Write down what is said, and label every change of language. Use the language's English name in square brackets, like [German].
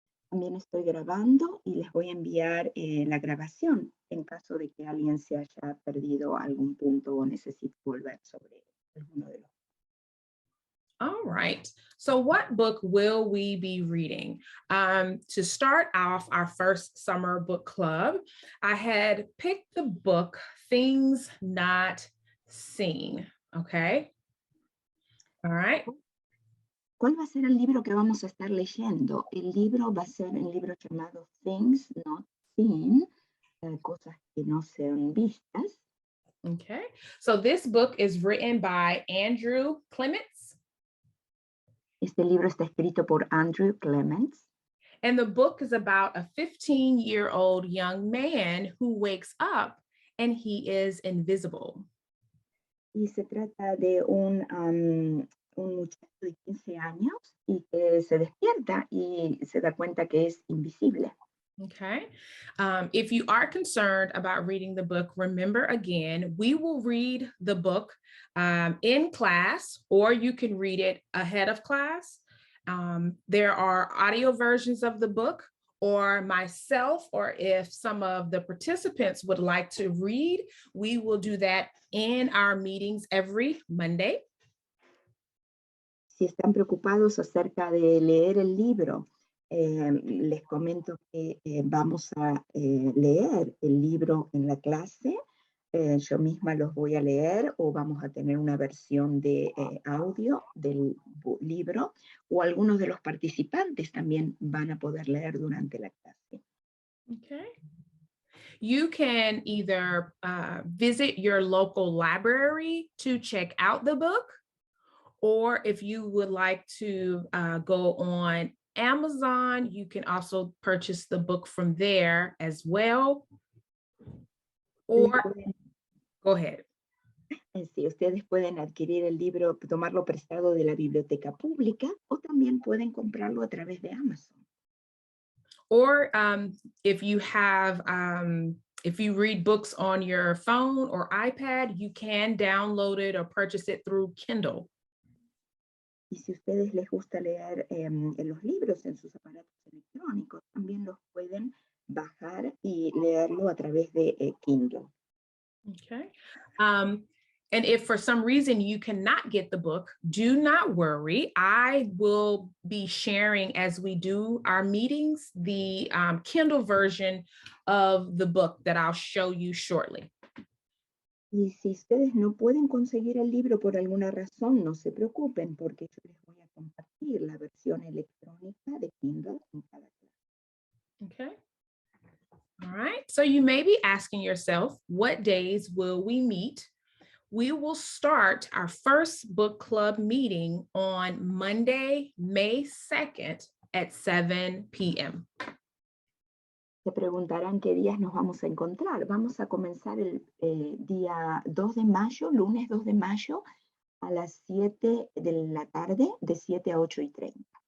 [Spanish] También estoy grabando y les voy a enviar la grabación en caso de que alguien se haya perdido algún punto o necesite volver sobre alguno de los. [English] All right, so what book will we be reading? To start off our first summer book club, I had picked the book Things Not Seen, okay? All right. [Spanish] ¿Cuál va a ser el libro que vamos a estar leyendo? El libro va a ser el libro llamado Things Not Seen, cosas que no sean vistas. [English] Okay, so this book is written by Andrew Clements. Este libro está escrito por Andrew Clements. And the book is about a 15-year-old young man who wakes up and he is invisible. [Spanish] Y se trata de un muchacho de 15 años y que se despierta y se da cuenta que es invisible. [English] Okay. If you are concerned about reading the book, remember again, we will read the book in class, or you can read it ahead of class. There are audio versions of the book, or myself, or if some of the participants would like to read, we will do that in our meetings every Monday. [Spanish] Si están preocupados acerca de leer el libro, les comento que vamos a leer el libro en la clase. Yo misma los voy a leer o vamos a tener una versión de audio del libro o algunos de los participantes también van a poder leer durante la clase. [English] Okay. You can either visit your local library to check out the book, or if you would like to go on Amazon, you can also purchase the book from there as well. Or go ahead. [Spanish] Sí, ustedes pueden adquirir el libro, tomarlo prestado de la biblioteca pública o también pueden comprarlo a través de Amazon. [English] Or if you have, if you read books on your phone or iPad, you can download it or purchase it through Kindle. [Spanish] Y si a ustedes les gusta leer los libros en sus aparatos electrónicos, también los pueden bajar y leerlo a través de Kindle. [English] Okay. And if for some reason you cannot get the book, do not worry. I will be sharing as we do our meetings, the Kindle version of the book that I'll show you shortly. [Spanish] Y si ustedes no pueden conseguir el libro por alguna razón, no se preocupen, porque yo les voy a compartir la versión electrónica de Kindle en cada clase. [English] Okay. All right. So you may be asking yourself, what days will we meet? we will start our first book club meeting on Monday, May 2nd at 7 p.m. [Spanish] Se preguntarán qué días nos vamos a encontrar. Vamos a comenzar el día 2 de mayo, lunes 2 de mayo, a las 7 de la tarde, de 7 a 8:30.